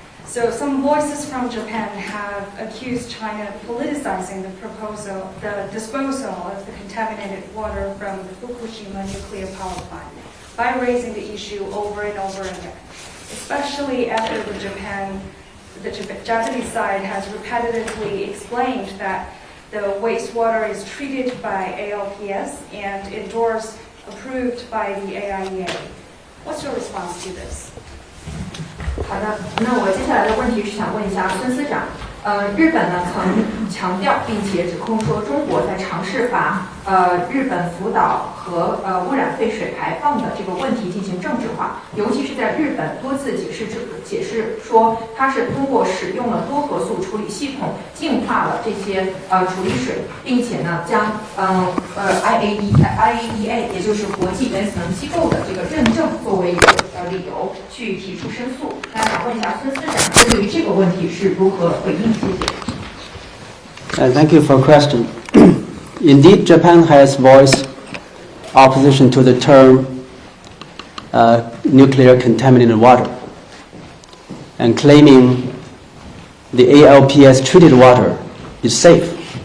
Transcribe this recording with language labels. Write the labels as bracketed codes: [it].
[en] So some voices from Japan have accused China of politicizing the disposal of the contaminated water from the Fukushima nuclear power plant by raising the issue over and over again, especially after the Japanese side has repetitively explained that the wastewater is treated by ALPS and endorsed, approved by the AIEA. What's your response to this? [zh] 好的，那我接下来的问题是想问一下孙司长，日本呢曾强调并且指控说中国在尝试把日本福岛核污染废水排放的这个问题进行政治化，尤其是在日本多次解释说它是通过使用了多核素处理系统净化了这些处理水，并且呢将IAEA 也就是国际原子能机构的这个认证作为一个理由去提出申诉。那想问一下孙司长对于这个问题是如何回应？谢谢。 [en] Thank you for the question. Indeed, Japan has voiced opposition to the term nuclear contaminated water and claiming the ALPS treated water is safe.